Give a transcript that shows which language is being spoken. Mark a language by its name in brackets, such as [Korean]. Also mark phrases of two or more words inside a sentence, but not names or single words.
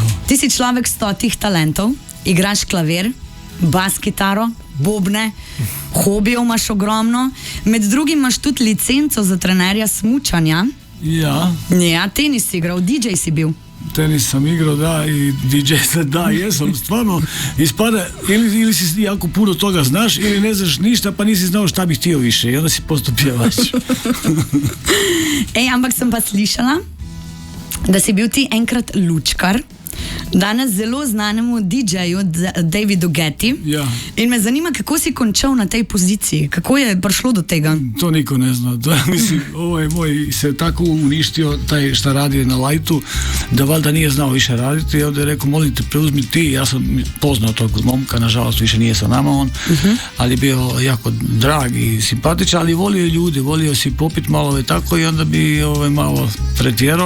[Slovenian] Ti si človek 100 talentov, igraš klavir, bas kitaro, bobne, hobijev imaš ogromno, med drugim imaš tudi licenco za trenerja smučanja. Ja. Ja, tenis si igral, DJ si bil. [Croatian] Tenis sam igral, da, i DJ da, jesam, stvarno, ispada, ili si jako puno toga znaš, ili ne znaš ništa, pa nisi znao šta bih htio više, i onda si postao pjevač. [Slovenian] Ampak sem pa slišala, da si bil ti enkrat lučkar, danes zelo znanemu DJ-ju Davidu Guetti. Ja. In me zanima, kako si končal na tej poziciji, kako je prišlo do tega? [Croatian] To niko ne zna. Mislim, ovaj moj se tako uništio, taj šta radi na lajtu, da valjda nije znao više raditi, i onda je rekao, molim te, preuzmi ti. Ja sam poznao tog momka, nažalost više nije sa nama on, ali je bio jako drag i simpatičan, ali volio ljude, volio si popit malo i tako, i onda bi malo pretjerao.